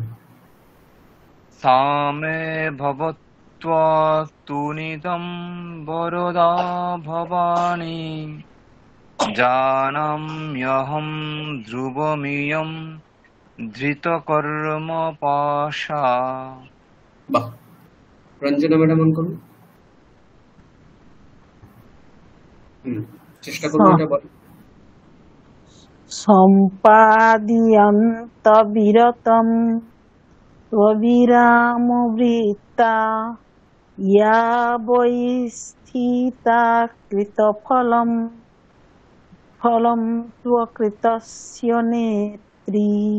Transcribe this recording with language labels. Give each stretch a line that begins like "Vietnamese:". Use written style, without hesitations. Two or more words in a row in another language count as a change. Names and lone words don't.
Sanskrit: सा मे भवत्वतुनिदं वरदा भवानी जानाम्यहं ध्रुवमियं धृतकर्मपाशा।
Bangla: বাহ, রঞ্জনা ম্যাডাম অন করুন। চেষ্টা করুন এটা বলেন।
Sanskrit: সম্পাদিয়ন্ত বিরতম ত্ববিরামবৃত্তা ইয়া বৈ স্থিতা কৃতফলম ফলম ত্বকৃতস্য নেত্রী